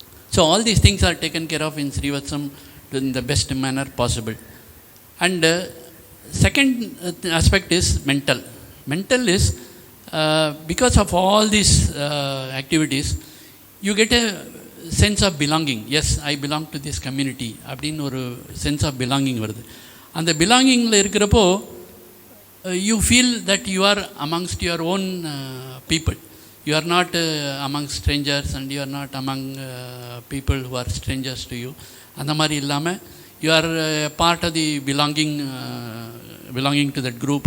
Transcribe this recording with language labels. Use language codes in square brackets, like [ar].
[en] So all these things are taken care of in Srivathsam in the best manner possible. And second aspect is mental. Mental is because of all these activities, you get a sense of belonging. Yes, I belong to this community. [ta] அப்படின்னு ஒரு [en] sense of belonging [ta] வருது. அந்த belongingல இருக்கிறப்போ [en] you feel that you are amongst your own people. You are not among strangers and you are not among people who are strangers to you. [ta] அந்த மாதிரி இல்லாமல் [en] you are part of the belonging to that group.